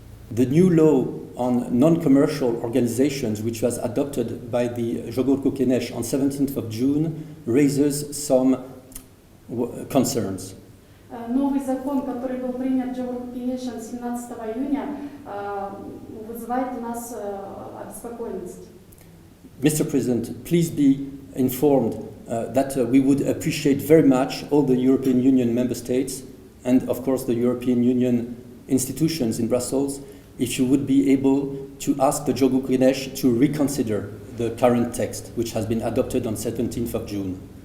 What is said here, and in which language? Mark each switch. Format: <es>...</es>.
<en>The new law on non-commercial organizations, which was adopted by the Jogorku Kenesh on 17th of June, raises some concerns.</en> <ru>Новый закон, который был принят Жогорку Кенешем 17 июня, вызывает у нас обеспокоенность.</ru> <en>Mr. President, please be informed that we would appreciate very much all the European Union member states and, of course, the European Union institutions in Brussels if you would be able to ask the Jogorku Kenesh to reconsider the current text, which has been adopted on 17th of June.</en>